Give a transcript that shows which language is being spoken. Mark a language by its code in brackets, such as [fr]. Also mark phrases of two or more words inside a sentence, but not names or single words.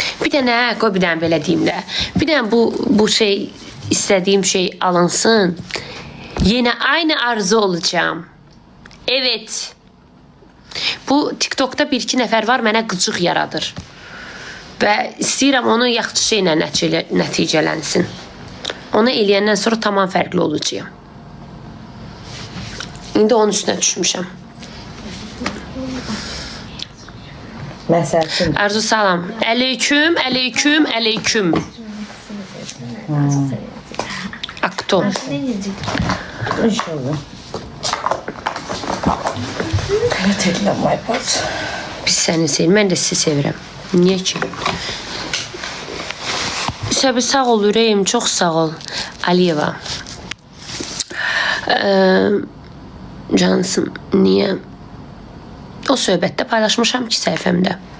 [az] Bir dənə, qoy bir dənə belə deyim də. Bir dənə bu şey, istədiyim şey alınsın. [tr] Yine aynı arzu olacağım. [az] Evet. Bu TikTok'ta bir iki nəfər var, mənə qıcıq yaradır. Və istəyirəm onu yaxşı şeylə nəticələnsin. Onu eləyəndən sonra tamam fərqli olacağım. İndi onun üstünə düşmüşəm. Məsələn. Arzu salam. Əleyküm, əleyküm, əleyküm. Akto. İnşallah. Qələtiləm, [en] my part. [az] Biz səni sevirik, mən də sizi sevirəm. Niyə ki? Səbi sağ ol ürəyim, çox sağ ol. Aliyeva. Cansın, niyə? O söhbətdə paylaşmışam ki, səhifəmdə.